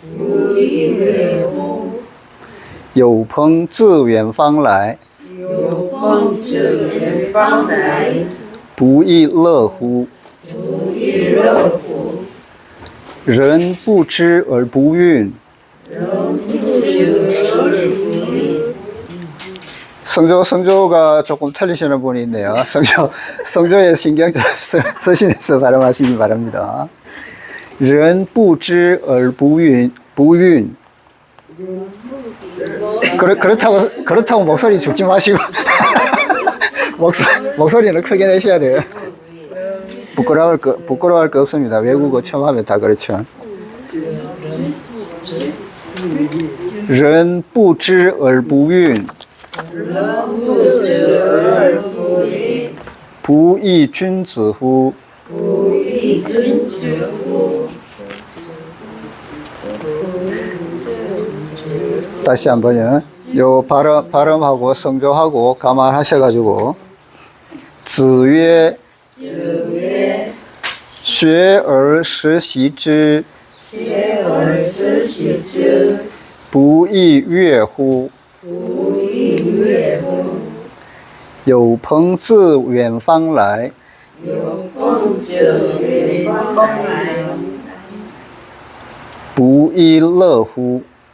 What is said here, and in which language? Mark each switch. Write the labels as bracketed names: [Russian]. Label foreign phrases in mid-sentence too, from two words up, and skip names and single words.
[Chinese] 有朋自远方来，不亦乐乎？人不知而不愠。 [Korean] 성조가 조금 틀리시는 분이 있네요. 성조에 신경 좀 쓰시면서 발음하시기 바랍니다. [Chinese] 人不知而不愠. [Korean] 그렇다고 목소리 죽지 마시고 목소리는 크게 내셔야 돼요. 부끄러워할 거 없습니다. 외국어 처음 하면 다 그렇죠. [Chinese] 人不知而不愠. 不亦君子乎? [Korean] 다시 한번요. 요 발음하고 성조하고 감안하셔가지고 [Chinese] 子曰学而时习之不亦说乎 有朋自远方来，不亦乐乎？